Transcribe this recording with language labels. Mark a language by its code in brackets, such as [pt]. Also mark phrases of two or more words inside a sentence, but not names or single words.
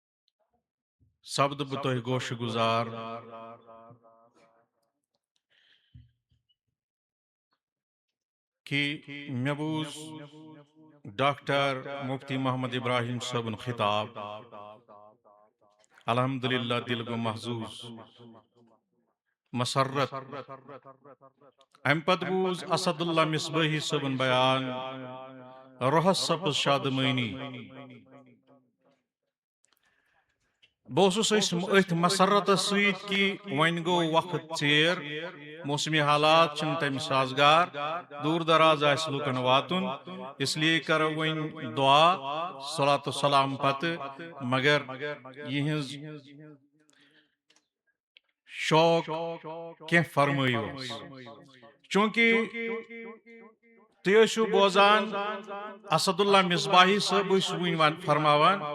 [ks] سبد بتوہ گوش گزار کہ مے بوز ڈاکٹر مفتی محمد ابراہیم صٲبُن خطاب الحمدللہ دل گو محظوظ مسرت ام پت بوز اسد اللہ مصباحی صٲبُن بیان روحس سپز شادمانی بہٕ اوسُس أتھۍ مسرتس سۭتۍ کہ وۄنۍ گوٚو وقت ژیر موسمی حالات چھِنہٕ تمہِ سازگار دوٗر دراز آسہِ لُکن واتُن [ur] اس لیے [ks] کرو وۄنۍ دعا صلات و سلام پتہٕ مگر یِہنٛز شوق کینٛہہ فرمٲیِو چوٗنٛکہِ تُہۍ ٲسِو بوزان اسد اللہ مصباحی صٲب ٲسۍ وٕنۍ فرماوان